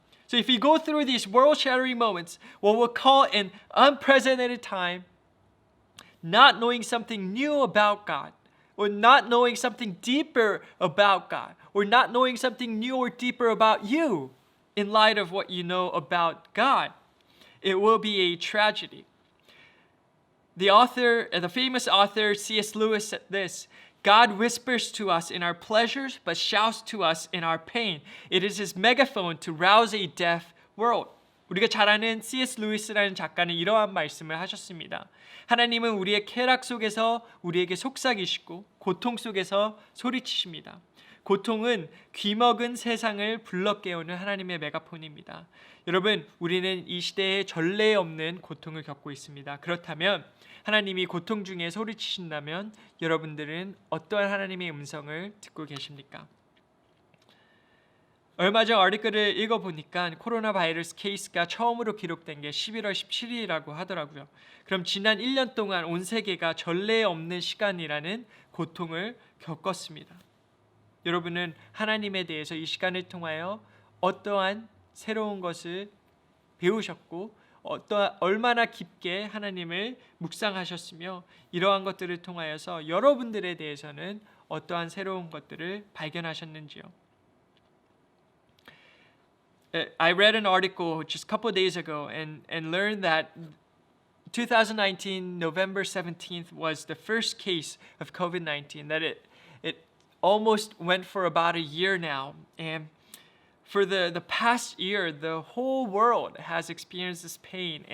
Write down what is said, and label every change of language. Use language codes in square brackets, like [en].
[en] So if you go through these world-shattering moments, what we'll call an unprecedented time, not knowing something new about God, or not knowing something deeper about God, or not knowing something new or deeper about you in light of what you know about God, it will be a tragedy. The famous author C.S. Lewis said this: God whispers to us in our pleasures, but shouts to us in our pain. It is his megaphone to rouse a deaf world. [ko] 우리가 잘 아는 C.S. 루이스라는 작가는 이러한 말씀을 하셨습니다. 하나님은 우리의 쾌락 속에서 우리에게 속삭이시고 고통 속에서 소리치십니다. 고통은 귀먹은 세상을 불러 깨우는 하나님의 메가폰입니다. 여러분, 우리는 이 시대에 전례 없는 고통을 겪고 있습니다. 그렇다면 하나님이 고통 중에 소리치신다면 여러분들은 어떠한 하나님의 음성을 듣고 계십니까? 얼마 전 아티클을 읽어보니까 코로나 바이러스 케이스가 처음으로 기록된 게 11월 17일이라고 하더라고요. 그럼 지난 1년 동안 온 세계가 전례 없는 시간이라는 고통을 겪었습니다. 여러분은 하나님에 대해서 이 시간을 통하여 어떠한 새로운 것을 배우셨고 얼마나 깊게 하나님을 묵상하셨으며 이러한 것들을 통하여서 여러분들에 대해서는 어떠한 새로운 것들을 발견하셨는지요. [en] I read an article just a couple of days ago and learned that 2019 November 17th was the first case of COVID-19, that it almost went for about a year now, and for the past year, the whole world has experienced this pain.